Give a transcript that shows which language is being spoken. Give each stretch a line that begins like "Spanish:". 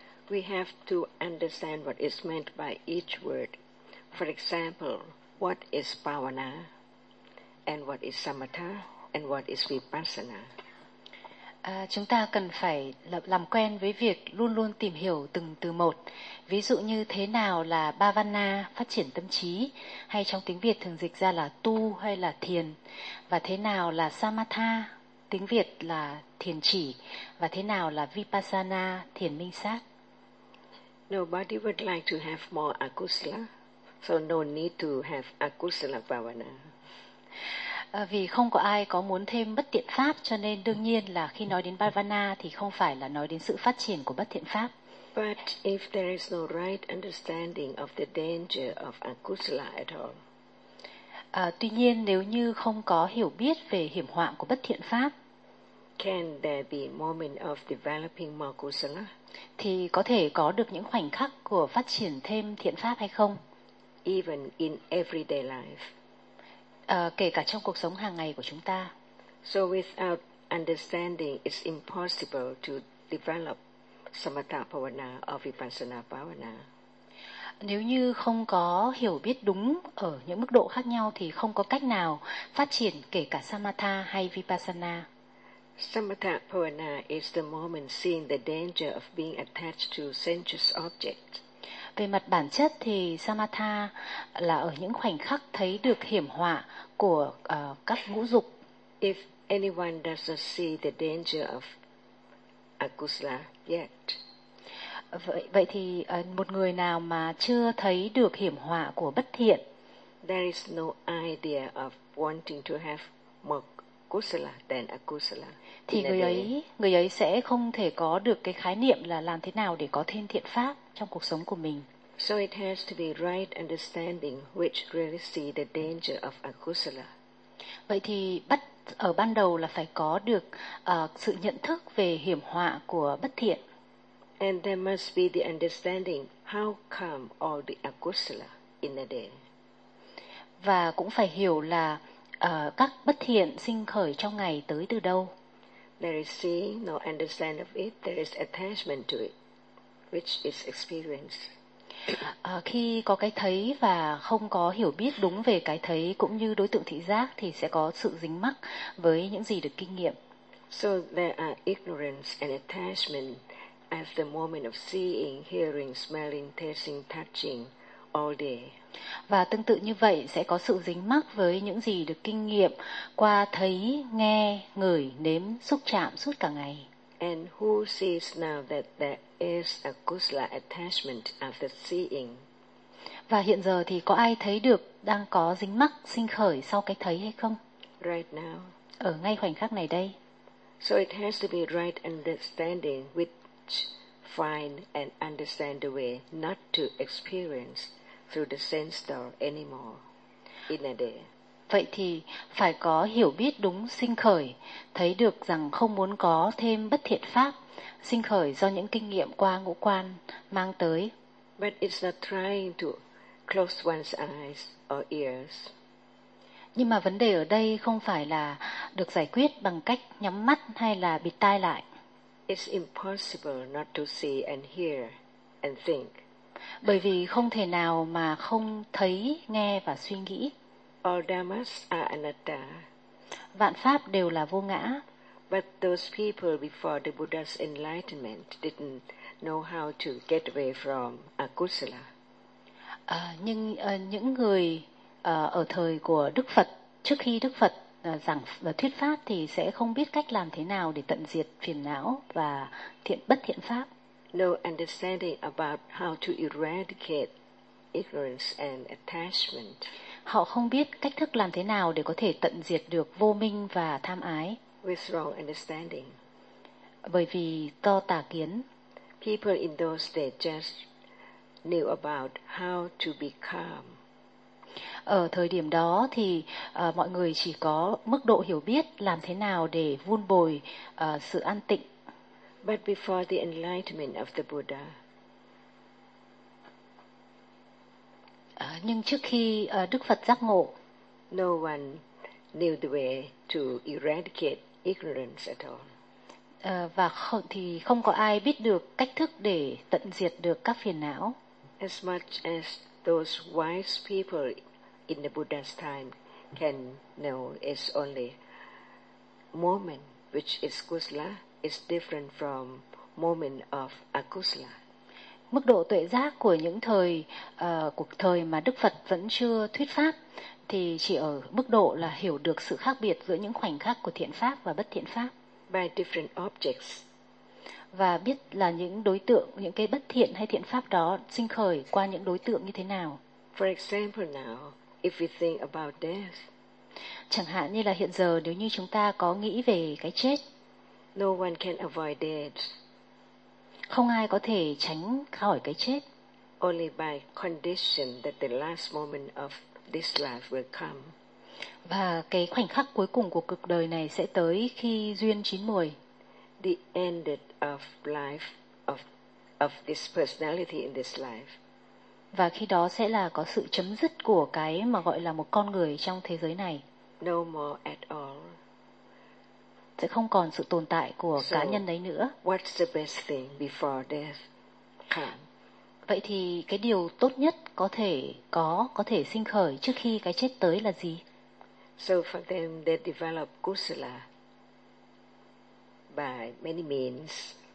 English: We have to understand what is meant by each word. For example, what is bhavana, and what is samatha, and what is vipassana.
Vietnamese: Chúng ta cần phải làm quen với việc luôn luôn tìm hiểu từng từ một. Ví dụ như thế nào là bhavana, phát triển tâm trí, hay trong tiếng Việt thường dịch ra là tu hay là thiền. Và thế nào là samatha, tiếng Việt là thiền chỉ. Và thế nào là vipassana, thiền minh sát.
English: Nobody would like to have more akusala, so no need to have akusala bhavana.
Vietnamese: Vì không có ai có muốn thêm bất thiện pháp, cho nên đương nhiên là khi nói đến bhavana thì không phải là nói đến sự phát triển của bất thiện pháp.
English: But if there is no right understanding of the danger of akusala at all.
Vietnamese: Tuy nhiên nếu như không có hiểu biết về hiểm họa của bất thiện pháp,
English: can there be moment of developing more kusala?
Vietnamese: Thì có thể có được những khoảnh khắc của phát triển thêm thiện pháp hay không?
English: Even in everyday life.
Vietnamese: Kể cả trong cuộc sống hàng ngày của chúng ta.
English: So without understanding, it's impossible to develop samatha bhavana or vipassana bhavana.
Vietnamese: Nếu như không có hiểu biết đúng ở những mức độ khác nhau thì không có cách nào phát triển kể cả samatha hay vipassana.
English: Samatha bhavana is the moment seeing the danger of being attached to sensuous objects.
Vietnamese: Về mặt bản chất thì samatha là ở những khoảnh khắc thấy được hiểm họa của các ngũ dục.
English: If anyone does not see the danger of akusala yet.
Vietnamese: Vậy thì một người nào mà chưa thấy được hiểm họa của bất thiện,
English: there is no idea of wanting to have more kusala than akusala.
Vietnamese: Thì người ấy sẽ không thể có được cái khái niệm là làm thế nào để có thêm thiện pháp trong cuộc sống của mình.
English: So it has to be right understanding which really see the danger of akusala.
Vietnamese: Vậy thì bắt ở ban đầu là phải có được sự nhận thức về hiểm họa của bất thiện.
English: And there must be the understanding how come all the akusala in a day.
Vietnamese: Và cũng phải hiểu là các bất thiện sinh khởi trong ngày tới từ đâu.
English: There is seeing, no understanding of it, there is attachment to it, which is experience.
Vietnamese: Khi có cái thấy và không có hiểu biết đúng về cái thấy cũng như đối tượng thị giác thì sẽ có sự dính mắc với những gì được kinh nghiệm.
English: So there are ignorance and attachment at the moment of seeing, hearing, smelling, tasting, touching all day.
Vietnamese: Và tương tự như vậy sẽ có sự dính mắc với những gì được kinh nghiệm qua thấy, nghe, ngửi, nếm, xúc chạm suốt cả ngày.
English: And who sees now that there is a kusala attachment after seeing?
Vietnamese: Và hiện giờ thì có ai thấy được đang có dính mắc sinh khởi sau cái thấy hay không?
English: Right now.
Vietnamese: Ở ngay khoảnh khắc này đây.
English: So it has to be right understanding which find and understand the way not to experience through the sense door anymore in a day.
Vietnamese: Vậy thì phải có hiểu biết đúng sinh khởi, thấy được rằng không muốn có thêm bất thiện pháp sinh khởi do những kinh nghiệm qua ngũ quan mang tới.
English: But it's not trying to close one's eyes or ears.
Vietnamese: Nhưng mà vấn đề ở đây không phải là được giải quyết bằng cách nhắm mắt hay là bịt tai lại.
English: It's impossible not to see and hear and think.
Vietnamese: Bởi vì không thể nào mà không thấy, nghe và suy nghĩ.
English: All dhammas are anatta.
Vietnamese: Vạn pháp đều là vô ngã.
English: But those people before the Buddha's enlightenment didn't know how to get away from akusala.
Vietnamese: Nhưng những người ở thời của Đức Phật, trước khi Đức Phật giảng và thuyết pháp thì sẽ không biết cách làm thế nào để tận diệt phiền não và thiện bất thiện pháp.
English: No understanding about how to eradicate ignorance and attachment.
Vietnamese: Họ không biết cách thức làm thế nào để có thể tận diệt được vô minh và tham ái.
English: With wrong understanding.
Vietnamese: Bởi vì do tà kiến.
English: People in those days just knew about how to be calm.
Vietnamese: Ở thời điểm đó thì mọi người chỉ có mức độ hiểu biết làm thế nào để vun bồi sự an tịnh.
English: But before the enlightenment of the Buddha.
Vietnamese: Nhưng trước khi Đức Phật giác ngộ,
English: no one knew the way to eradicate ignorance at all.
Vietnamese: Thì không có ai biết được cách thức để tận diệt được các phiền não.
English: As much as those wise people in the Buddha's time can know, it's only moment which is kusala is different from moment of akusala.
Vietnamese: Mức độ tuệ giác của những thời cuộc thời mà Đức Phật vẫn chưa thuyết pháp thì chỉ ở mức độ là hiểu được sự khác biệt giữa những khoảnh khắc của thiện pháp và bất thiện pháp.
English: By different objects.
Vietnamese: Và biết là những đối tượng, những cái bất thiện hay thiện pháp đó sinh khởi qua những đối tượng như thế nào.
English: For example now, if we think about death.
Vietnamese: Chẳng hạn như là hiện giờ nếu như chúng ta có nghĩ về cái chết.
English: No one can avoid death.
Vietnamese: Không ai có thể tránh khỏi cái chết.
English: Only by condition that the last moment of this life will come.
Vietnamese: Và cái khoảnh khắc cuối cùng của cuộc đời này sẽ tới khi duyên chín muồi.
English: The end of life of this personality in this life.
Vietnamese: Và khi đó sẽ là có sự chấm dứt của cái mà gọi là một con người trong thế giới này.
English: No more at all.
Vietnamese: Sẽ không còn sự tồn tại của cá nhân đấy nữa.
English: What's the best thing before death?
Vietnamese: Vậy thì cái điều tốt nhất có thể sinh khởi trước khi cái chết tới là gì?
English: So for them they develop kusala by many means.